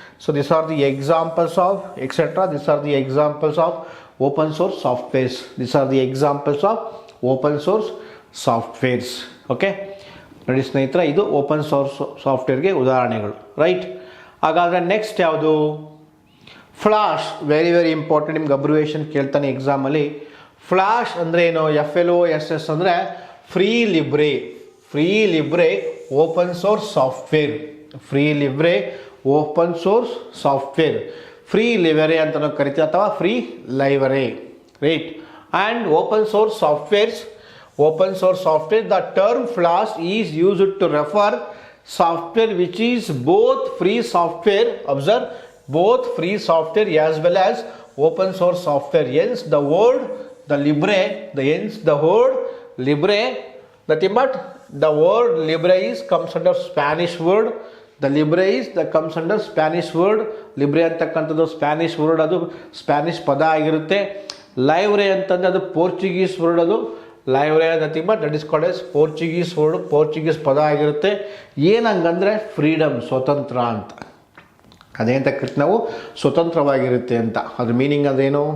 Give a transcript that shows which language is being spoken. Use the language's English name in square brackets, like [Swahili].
[English] So these are the examples of etc. These are the examples of open source softwares. These are the examples of open source softwares. [Kannada] Okay, ನೋಡಿ ಸ್ನೇಹಿತರೆ, ಇದು open source ಸಾಫ್ಟ್ವೇರ್ಗೆ ಉದಾಹರಣೆಗಳು. Right, ಹಾಗಾದರೆ next ಯಾವುದು? Flash. Very very important. ನಿಮ್ಗೆ abbreviation ಕೇಳ್ತಾನೆ ಎಕ್ಸಾಮಲ್ಲಿ. Flash ಅಂದರೆ ಏನು? FLOSS ಅಂದರೆ free Libre. Free Libre open source software. Free Libre open source software. Free Libre ಅಂತ ನಾವು ಕರಿತೀವಿ, ಅಥವಾ free library. Right, and open source softwares. [English] Open source software, the term Flash is used to refer software which is both free software, observe, both free software as well as open source software. Hence the word, the libre, the word libre, nothing but the word libre is comes under Spanish word. The libre is that comes under Spanish word. [Kannada] Libre ಅಂತಕ್ಕಂಥದ್ದು Spanish word, ಅದು Spanish ಪದ ಆಗಿರುತ್ತೆ. Libre ಅಂತಂದರೆ ಅದು Portuguese word. ಅದು library [English] nothing but that is called as Portuguese word, [Kannada] Portuguese ಪದ ಆಗಿರುತ್ತೆ. ಏನಂಗಂದರೆ freedom, ಸ್ವತಂತ್ರ ಅಂತ. ಅದೇ ಅಂತ ಕರಿತೀವಿ ನಾವು, ಸ್ವತಂತ್ರವಾಗಿರುತ್ತೆ ಅಂತ. ಅದ್ರ ಮೀನಿಂಗ್ ಅದೇನು?